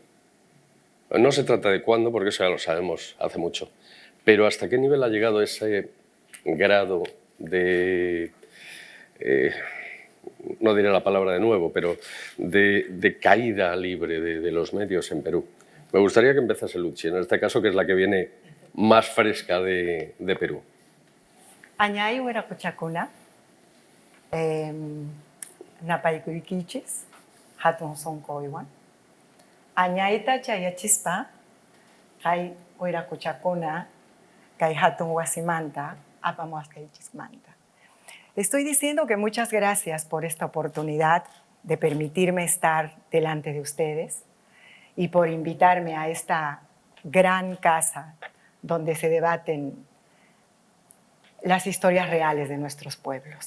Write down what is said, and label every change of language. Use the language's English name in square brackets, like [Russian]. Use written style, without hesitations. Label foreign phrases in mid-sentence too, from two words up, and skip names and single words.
[Spanish] No se trata de cuándo, porque eso ya lo sabemos hace mucho, pero hasta qué nivel ha llegado ese grado de, no diré la palabra de nuevo, pero de caída libre de los medios en Perú. Me gustaría que empezase Luchi, en este caso, que es la que viene más fresca de Perú. [Quechua] Añay Huiracochacuna, Napaikuriquichis, Hatun Soncoiwan. Añaita Chayachispa, Kai Huiracochacuna, Kai Hatun Huasimanta, Apamuascaichismanta. [Spanish] Estoy diciendo que muchas gracias por esta oportunidad de permitirme estar delante de ustedes y por invitarme a esta gran casa donde se debaten las historias reales de nuestros pueblos.